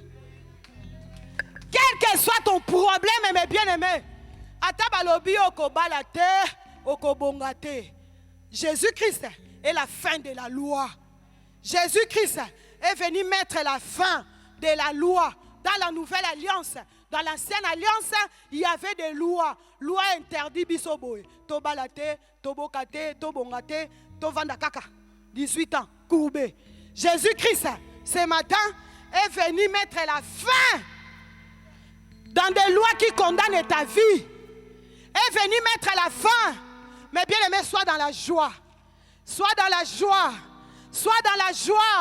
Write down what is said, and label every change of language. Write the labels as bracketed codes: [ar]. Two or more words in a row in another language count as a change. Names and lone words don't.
[fr] Quel que soit ton problème, mes bien-aimés, Jésus-Christ est la fin de la loi. Jésus-Christ est venu mettre la fin de la loi. Dans la nouvelle alliance, dans l'ancienne alliance, il y avait des lois. Loi interdit bisoboy. [ln] Tobalate, tobokate, tobongate, tovandakaka. [fr] 18 ans, courbé. Jésus-Christ, ce matin, est venu mettre la fin dans des lois qui condamnent ta vie. Est venu mettre la fin. Mais bien aimé, sois dans la joie. Sois dans la joie. Sois dans la joie.